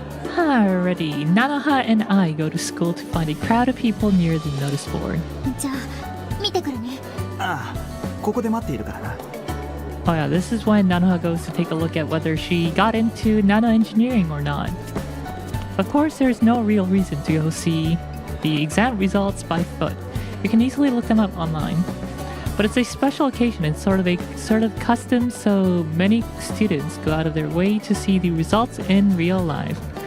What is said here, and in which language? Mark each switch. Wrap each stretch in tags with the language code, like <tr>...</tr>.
<en>Alrighty, Nanoha and I go to school to find a crowd of people near the notice board.</en> <ja>じゃあ見てくるね。ああ、ここで待っているからな。</ja> <en>Oh yeah, this is when Nanoha goes to take a look at whether she got into nanoengineering or not. Of course, there's no real reason to go see the exam results by foot. You can easily look them up online. But it's a special occasion and sort of custom, so many students go out of their way to see the results in real life.</en>